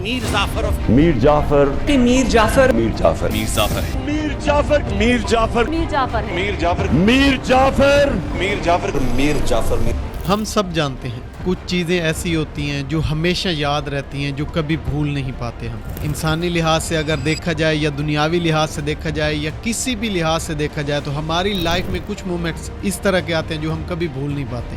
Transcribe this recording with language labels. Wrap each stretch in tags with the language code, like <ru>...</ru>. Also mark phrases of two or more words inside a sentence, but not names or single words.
<ur>Mir Jafar of Mir Jafar. Mir Jafar. Mir Jafar. Mir Jafar. Mir Jafar. Mir Jafar. میر جعفر ہے. Mir Jafar. Mir Jafar. Mir Jafar. Mir Jafar. ہم سب جانتے ہیں کچھ چیزیں ایسی ہوتی ہیں جو ہمیشہ یاد رہتی ہیں، جو کبھی بھول نہیں پاتے ہم. انسانی لحاظ سے اگر دیکھا جائے یا دنیاوی لحاظ سے دیکھا جائے یا کسی بھی لحاظ سے دیکھا جائے تو ہماری لائف میں کچھ مومنٹس اس طرح کے آتے ہیں جو ہم کبھی بھول نہیں پاتے.</ur>